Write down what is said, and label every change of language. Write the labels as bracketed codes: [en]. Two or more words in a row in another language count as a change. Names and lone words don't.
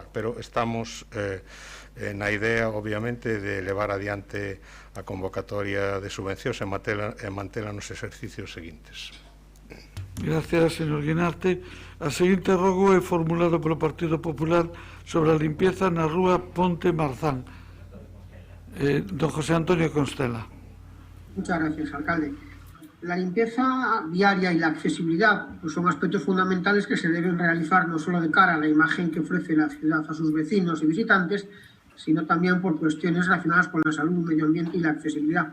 [gl] Pero estamos na idea, obviamente, de levar adiante a convocatoria de subvencións e mantela nos exercicios seguintes. Gracias, señor Guinarte. A seguinte rogo é formulado polo Partido Popular sobre a limpieza na rúa Ponte Marzán. Don José Antonio Constela. [es] Muchas gracias, alcalde. La limpieza diaria y la accesibilidad pues son aspectos fundamentales que se deben realizar no solo de cara a la imagen que ofrece la ciudad a sus vecinos y visitantes, sino también por cuestiones relacionadas con la salud, medio ambiente y la accesibilidad.